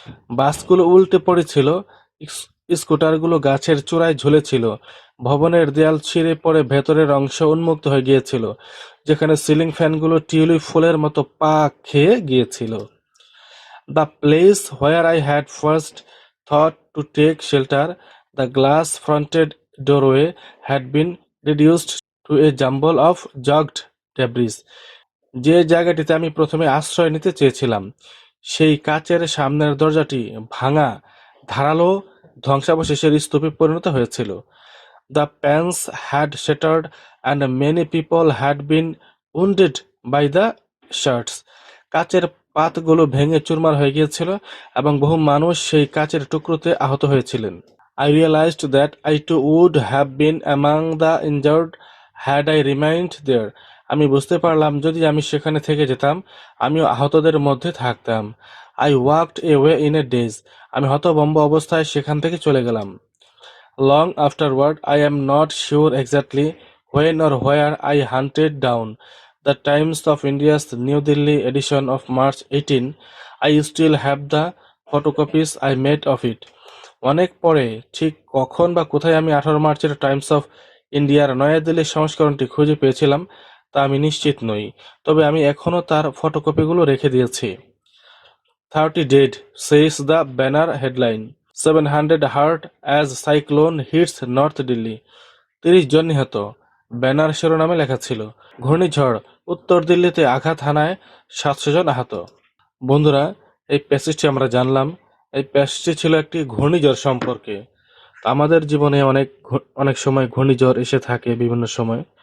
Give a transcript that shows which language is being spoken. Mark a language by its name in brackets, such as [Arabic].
[Bangla] বাসগুলো উল্টে পড়েছিল, স্কুটারগুলো গাছের চূড়ায় ঝুলেছিল, ভবনের দেয়াল ছিঁড়ে পড়ে ভেতরের অংশ উন্মুক্ত হয়ে গিয়েছিল, যেখানে সিলিং ফ্যানগুলো টিউলিপ ফুলের মতো পা খেয়ে গিয়েছিল। [English] The place where I had first thought to take shelter, the glass-fronted doorway, had been reduced to a jumble of jagged debris. [Bangla] যে জায়গাটিতে আমি প্রথমে আশ্রয় নিতে চেয়েছিলাম, সেই কাচের সামনের দরজাটি ভাঙা, ধারালো ধ্বংসাবশেষের স্তূপে পরিণত হয়েছিল। [English] The panes had shattered and many people had been wounded by the shards. [Bangla] কাচের পাতগুলো ভেঙে চুরমার হয়ে গিয়েছিল এবং বহু মানুষ সেই কাচের টুকরোতে আহত হয়েছিলেন। [English] I realized that I too would have been among the injured had I remained there. [Bangla] আমি বুঝতে পারলাম যদি আমি সেখানে থেকে যেতাম, আমিও আহতদের মধ্যে থাকতাম। [English] I walked away in a daze. [Bangla] আমি হতভম্ব অবস্থায় সেখান থেকে চলে গেলাম। [English] Long afterward, I am not sure exactly when or where I hunted down the Times of India's New Delhi edition of March 18. I still have the photocopies I made of it. [Bangla] অনেক পরে ঠিক কখন বা কোথায় আমি 18 মার্চের Times of ইন্ডিয়ার নয়াদিল্লির সংস্করণটি খুঁজে পেয়েছিলাম তা আমি নিশ্চিত নই, তবে আমি এখনও তার ফটোকপিগুলো রেখে দিয়েছি। [English] 30 dead, says the banner headline. 700 hurt as cyclone hits North Delhi. [Bangla] 30 জন নিহত, ব্যানার শিরোনামে লেখা ছিল। ঘূর্ণিঝড় উত্তর দিল্লিতে আঘাত হানায় 700 জন আহত। বন্ধুরা, এই প্যাসেজটি আমরা জানলাম। এই প্যাসেজটি ছিল একটি ঘূর্ণিঝড় সম্পর্কে। আমাদের জীবনে অনেক সময় ঘূর্ণিঝড় এসে থাকে বিভিন্ন সময়।